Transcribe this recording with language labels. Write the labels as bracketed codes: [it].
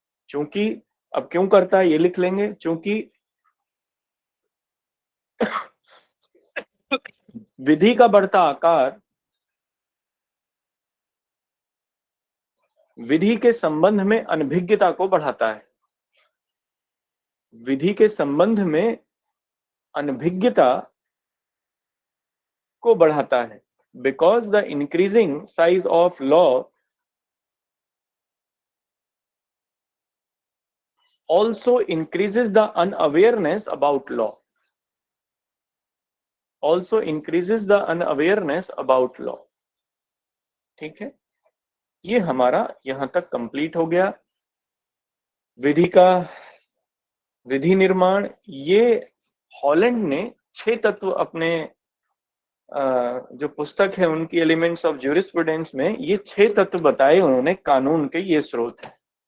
[hi] चूंकि अब क्यों करता है ये लिख लेंगे, चूंकि विधि का बढ़ता आकार विधि के संबंध में अनभिज्ञता को बढ़ाता है। विधि के संबंध में अनभिज्ञता को बढ़ाता है, [en] Because the increasing size of law also increases the unawareness about law. Also increases the unawareness about law. [hi] ठीक है, ये हमारा यहां तक कंप्लीट हो गया। विधि निर्माण, ये हॉलैंड ने 6 तत्व अपने जो पुस्तक है उनकी एलिमेंट्स ऑफ ज्यूरिस्प्रूडेंस में ये 6 तत्व बताए उन्होंने कानून के, ये स्रोत है।